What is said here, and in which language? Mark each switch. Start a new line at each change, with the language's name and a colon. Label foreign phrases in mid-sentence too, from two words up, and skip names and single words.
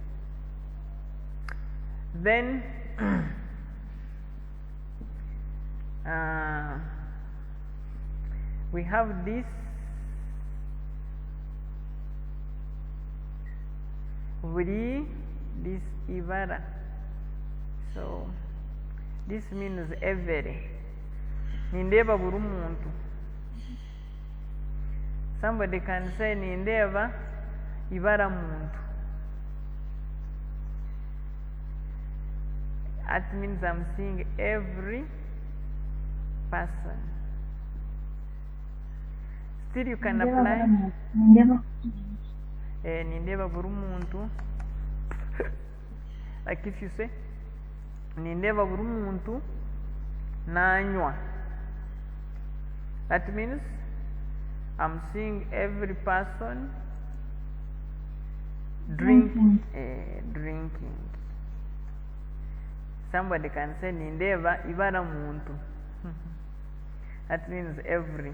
English: Then we have this this ibara. So this means every.
Kinyarwanda: Nindeba buri muntu.
English: Somebody can say
Kinyarwanda: nindeba ibara muntu.
English: That means I'm seeing every person. Still you can apply
Kinyarwanda: nindeba buri muntu.
English: Like if you say
Kinyarwanda: nindeba buri muntu nanywa,
English: that means I'm seeing every person drinking. Somebody can say
Kinyarwanda: nindeba ibara muntu.
English: That means every.